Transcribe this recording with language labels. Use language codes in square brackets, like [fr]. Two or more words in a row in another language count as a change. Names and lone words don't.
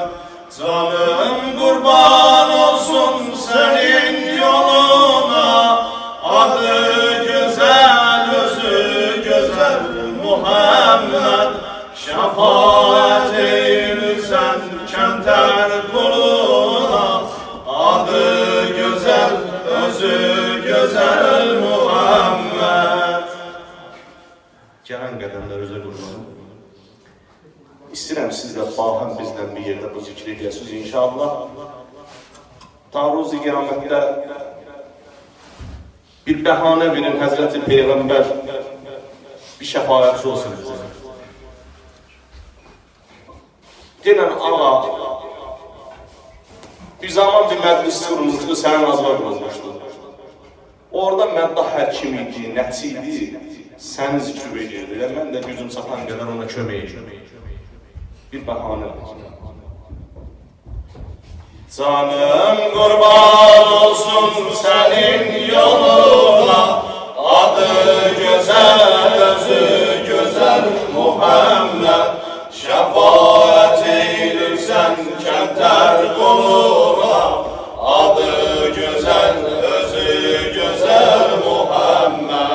[tr] Canım kurban olsun senin yoluna, adı güzel, özü güzel Muhammed. Şefaat eylirsen kemter kuluna, adı güzel, özü güzel Muhammed. [az] Gelen qədəmlər özə qurbanım. İstəyirəm siz də bahəm bizdən bir yerdə bu zikri edəsiniz inşallah. Taarruzi qiyamətdə bir bəhanə verin Həzrəti Peyğəmbər bir şəfaətçi olsun bizə. Denən ağa, bir zaman bir məclis qurulmuşdu, sənin azlar qurulmuşdu. Orada mədda həkim idi, nəçi idi, səni zikr edirdi. Mən də gücüm çatan qədər ona kömək edirdim. Bir bəhanə var. [tr] Canım qurban olsun senin yoluna, adı güzel, özü güzel Muhammed. Şefaat eylirsen kemter kuluna, adı güzel, özü güzel Muhammed.